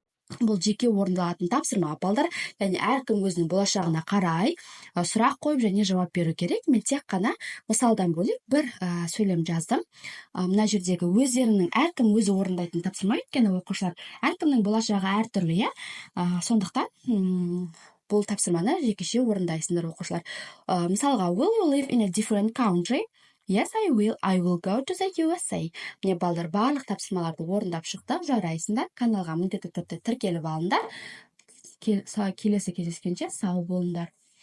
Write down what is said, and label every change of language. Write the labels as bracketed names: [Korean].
[Kazakh] Бұл жеке орындалатын тапсырма балдар, яғни әркім өзінің болашағына қарай сұрақ қойып және жауап беру керек. Мен тек қана мысалдан бөлек бір сөйлем жаздым. Мына жердегі өздерінің әркім өзі орындайтын тапсырма, өйткені оқушылар әркімнің болашағы әртүрлі, сондықтан бұл тапсырманы жекеше орындайсыңдар оқушылар. Мысалға, [English] will you live in a different country? Yes, I will. I will go to the USA. [Kazakh] Міне балдар барлық тапсырмаларды орындап шықты. Жарайсыңдар. Каналға міндетті түрде тіркеліп алыңдар. Келесі кездескенше сау болыңдар.